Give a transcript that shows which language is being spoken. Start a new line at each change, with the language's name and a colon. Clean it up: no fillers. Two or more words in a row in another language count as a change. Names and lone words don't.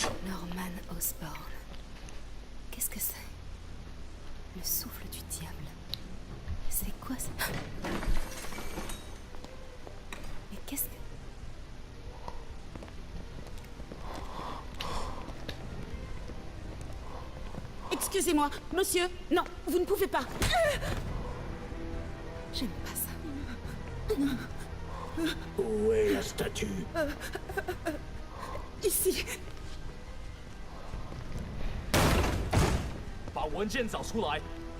French: Norman Osborn. Qu'est-ce que c'est? Le souffle du diable. C'est quoi ça? Mais qu'est-ce que... Excusez-moi, monsieur. Non, vous ne pouvez pas. J'aime pas ça. Où est la statue? Ici.
Chinese: 把文件找出来。